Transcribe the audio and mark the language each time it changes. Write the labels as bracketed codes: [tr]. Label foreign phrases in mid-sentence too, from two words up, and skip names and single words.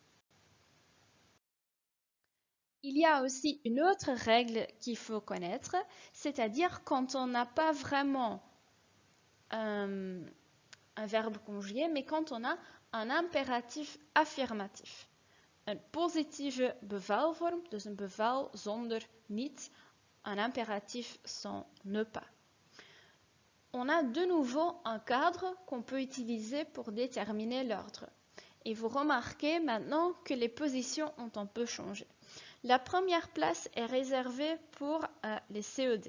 [fr] Il y a aussi une autre règle qu'il faut connaître, c'est-à-dire quand on n'a pas vraiment un verbe conjugué, mais quand on a un impératif affirmatif. [nl] Een positieve bevelvorm, dus een bevel zonder niet, [fr] un impératif sans ne pas. On a de nouveau un cadre qu'on peut utiliser pour déterminer l'ordre. Et vous remarquez maintenant que les positions ont un peu changé. La première place est réservée pour les CED.